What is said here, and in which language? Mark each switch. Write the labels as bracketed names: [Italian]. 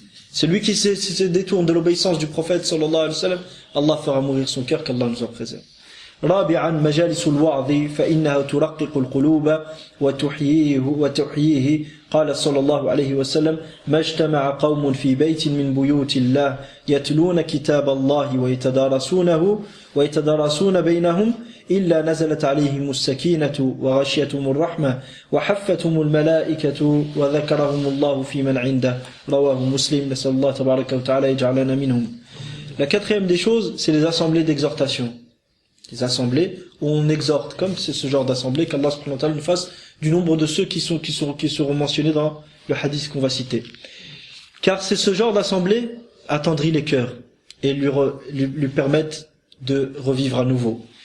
[French] Celui qui se détourne de l'obéissance du prophète sallallahu alayhi wa sallam, Allah fera mourir son cœur, qu'Allah nous en préserve. [Arabic] رابعا مجالس الوعظ فإنها ترقق القلوب وتحييه. قال صلى الله عليه وسلم ما اجتمع قوم في بيت من بيوت الله يتلون كتاب الله ويتدارسون بينهم إلا نزلت عليهم السكينة وغشيتهم الرحمة وحفتهم الملائكة وذكرهم الله في من عنده. رواه مسلم. نسأل الله تبارك وتعالى يجعلنا منهم. [French] La quatrième des choses, c'est les assemblées d'exhortation. Les assemblées où on exhorte, comme c'est ce genre d'assemblée qu'Allah subhanahu wa ta'ala nous fasse du nombre de ceux qui seront mentionnés dans le hadith qu'on va citer. Car c'est ce genre d'assemblée attendrit les cœurs et lui permettent de revivre à nouveau.